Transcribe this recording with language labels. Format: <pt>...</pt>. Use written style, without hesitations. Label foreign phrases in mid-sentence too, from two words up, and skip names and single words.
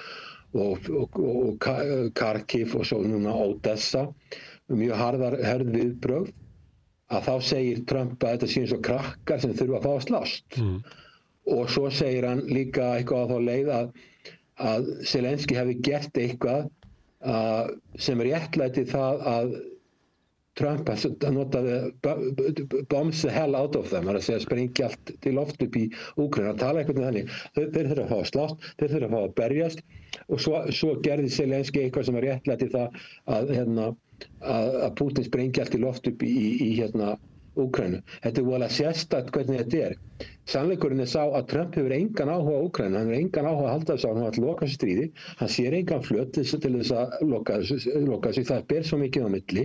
<is>og Kharkiv og svo núna Odessa mjög hörð viðbrögð að þá segir Trump að þetta sé eins og krakkar sem þurfa að fá að slást og svo segir hann líka eitthvað á þá leið að Zelenski hefði gert eitthvað sem réttlæti það að Trump notaði</is> <en>bombs the hell out of them,</en> <is>að segja sprengja allt til loft upp í Úkraínu, að tala eitthvað með þannig. Þeir þurfa að fá að slást, þeir þurfa að fá að berjast og svo gerði Zelenski eitthvað sem var réttlæti það að Putin sprengja allt til loft upp í Úkraínu. Þetta er voðalega sérstakt hvernig þetta er. Sannleikurinn er sá að Trump hefur engan áhuga á Úkraínu, hann hefur engan áhuga að halda þessu á hann að loka þessu stríði, hann sér engan flöt til þess að loka þessu, það ber svo mikið á milli.</is>